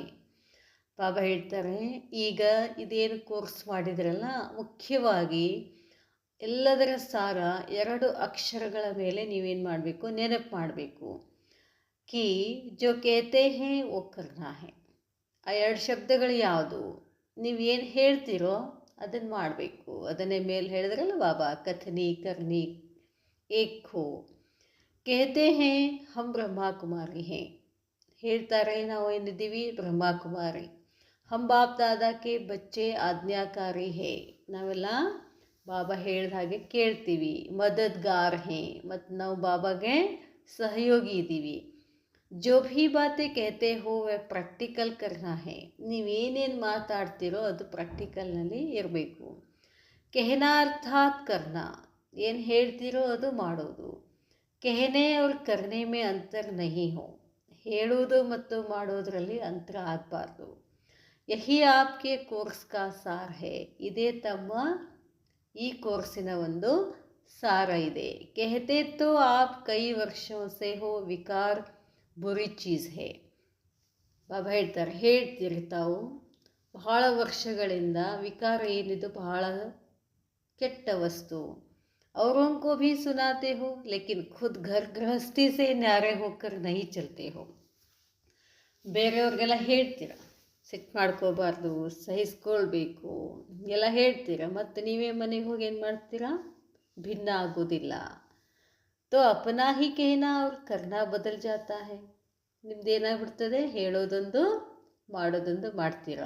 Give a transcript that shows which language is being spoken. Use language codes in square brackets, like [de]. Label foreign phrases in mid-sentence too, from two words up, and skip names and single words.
[kn] ಬಾಬಾ ಹೇಳ್ತಾರೆ, ಈಗ ಇದೇನು ಕೋರ್ಸ್ ಮಾಡಿದ್ರಲ್ಲ, ಮುಖ್ಯವಾಗಿ ಎಲ್ಲದರ ಸಾರ 2 ಅಕ್ಷರಗಳ ಮೇಲೆ ನೀವೇನು ಮಾಡಬೇಕು? ನೆನಪು ಮಾಡಬೇಕು. [hi] कि जो कहते हैं वो करना है. [kn] ಆ 2 ಶಬ್ದಗಳು ಯಾವುದು? ನೀವೇನು ಹೇಳ್ತೀರೋ ಅದನ್ನು ಮಾಡಬೇಕು. ಅದನ್ನೇ ಮೇಲೆ ಹೇಳಿದ್ರಲ್ಲ ಬಾಬಾ, [hi] कथनी करनी एक हो. कहते हैं हम ब्रह्मा कुमारी हैं. [kn] ಹೇಳ್ತಾರೆ ನಾವು ಏನಿದ್ದೀವಿ ಬ್ರಹ್ಮಕುಮಾರಿ. [hi] हम बाप दादा के बच्चे आज्ञाकारी हैं. [kn] ನಾವೆಲ್ಲ ಬಾಬಾ ಹೇಳಿದ ಹಾಗೆ ಕೇಳ್ತೀವಿ. [hi] मददगार हैं, [kn] ಮತ್ತು ನಾವು ಬಾಬಾಗೆ ಸಹಯೋಗಿ ಇದ್ದೀವಿ. [hi] जो भी बातें कहते हो वह ಪ್ರಾಕ್ಟಿಕಲ್ करना है. [kn] ನೀವೇನೇನು ಮಾತಾಡ್ತೀರೋ ಅದು ಪ್ರಾಕ್ಟಿಕಲ್ನಲ್ಲಿ ಇರಬೇಕು. [hi] कहना अर्थात करना, [kn] ಏನು ಹೇಳ್ತೀರೋ ಅದು ಮಾಡೋದು. [hi] कहने और करने में अंतर नहीं हो. [kn] ಹೇಳುವುದು ಮತ್ತು ಮಾಡೋದರಲ್ಲಿ ಅಂತರ ಆಗಬಾರ್ದು. [hi] यही आपके कोर्स का सार है. [kn] ಇದೇ ತಮ್ಮ ಈ ಕೋರ್ಸಿನ ಒಂದು ಸಾರ ಇದೆ. [hi] कहते तो आप कई वर्षों से हो विकार बुरी चीज़ है. [kn] ಬಾಬಾ ಹೇಳ್ತಾರೆ, ಹೇಳ್ತೀರಿ ತಾವು ಬಹಳ ವರ್ಷಗಳಿಂದ ವಿಕಾರ ಏನಿದು ಬಹಳ ಕೆಟ್ಟ ವಸ್ತು. [hi] औरों को भी सुनाते हो लेकिन खुद घर गृहस्थी से न्यारे होकर नहीं चलते हो. [kn] ಬೇರೆಯವ್ರಿಗೆಲ್ಲ ಹೇಳ್ತೀರ, ಸಿಟ್ಟು ಮಾಡ್ಕೋಬಾರ್ದು, ಸಹಿಸ್ಕೊಳ್ಬೇಕು ಎಲ್ಲ ಹೇಳ್ತೀರ, ಮತ್ತು ನೀವೇ ಮನೆಗೆ ಹೋಗಿ ಏನು ಮಾಡ್ತೀರಾ, ಭಿನ್ನ ಆಗೋದಿಲ್ಲ. [hi] तो अपना ही कहना और करना बदल जाता है. [kn] ನಿಮ್ದು ಏನಾಗ್ಬಿಡ್ತದೆ, ಹೇಳೋದೊಂದು ಮಾಡೋದೊಂದು ಮಾಡ್ತೀರಾ.